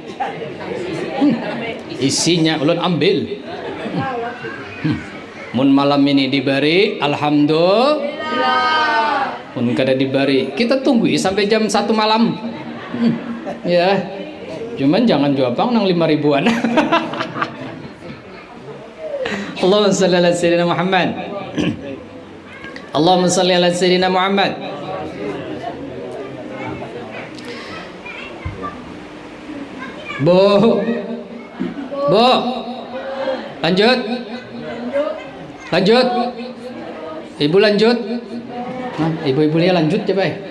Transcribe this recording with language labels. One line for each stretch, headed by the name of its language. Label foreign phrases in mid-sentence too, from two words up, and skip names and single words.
Banjar: Isinya ulun ambil. Mun malam ini diberi, alhamdulillah. Mun kada diberi, kita tunggu sampai jam 1 malam. Ya, cuman jangan juapang nang 5 ribuan.
Arabic: اللهم صل على سيدنا محمد. اللهم صل على سيدنا محمد.
Banjar: Bu, lanjut. Ibu lanjut. Nah, ibu-ibu dia lanjut coba.